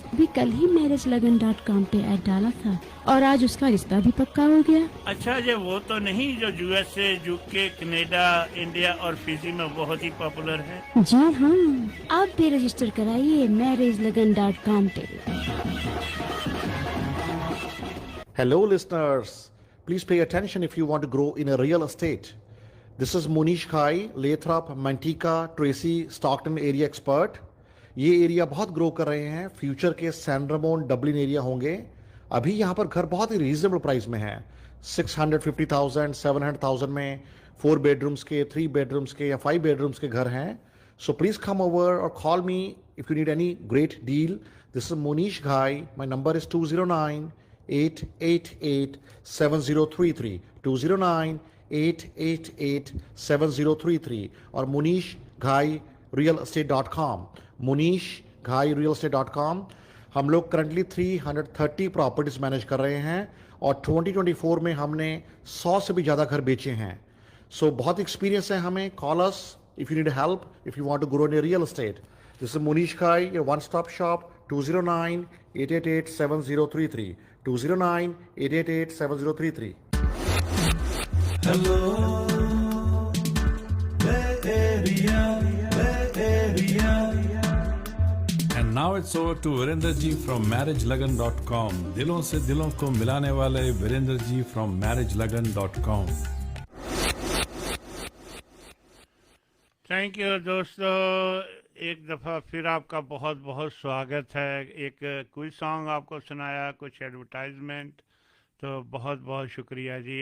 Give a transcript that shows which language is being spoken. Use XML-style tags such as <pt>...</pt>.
<hi>अभी कल ही MarriageLagan.com पे ऐड डाला था और आज उसका रिश्ता भी पक्का हो गया। अच्छा, ये वो तो नहीं जो USA, UK, कनाडा, इंडिया और फिजी में बहुत ही पॉपुलर है? जी हाँ, आप भी रजिस्टर कराइए MarriageLagan.com पे।</hi> <en>Hello listeners, please pay attention if you want to grow in a real estate. This is Munish Khai, Lathrop, Manteca, Tracy, Stockton area expert.</en> <hi>ये एरिया बहुत ग्रो कर रहे हैं, फ्यूचर के सैन रमोन डबलिन एरिया होंगे। अभी यहाँ पर घर बहुत ही रीजनेबल प्राइस में है, 650,000, 700,000 में 4 bedrooms के, 3 bedrooms के या 5 bedrooms के घर हैं।</hi> <en>So please come over or call me if you need any great deal. This is Munish Ghai. My number is 209-888-7033, 209-888-7033 और munishghairealestate.com, munishghairealestate.com।</en> <hi>हम लोग करंटली 330 प्रॉपर्टीज मैनेज कर रहे हैं और 2024 में हमने 100 से भी ज़्यादा घर बेचे हैं। सो बहुत एक्सपीरियंस है हमें।</hi> <en>Call us if you need help, if you want to grow in real estate. This is Munish Ghai, your one stop shop, 209-888-7033, 209-888-7033. Hello, Bay Area, Bay Area. And now it's over to Virender ji from MarriageLagan.com.</en> <hi>दिलों से दिलों को मिलाने वाले Virendra ji from MarriageLagan.com. Thank you दोस्तों, एक दफ़ा फिर आपका बहुत बहुत स्वागत है। एक कोई सॉन्ग आपको सुनाया, कुछ एडवर्टाइजमेंट, तो बहुत बहुत शुक्रिया जी।</hi>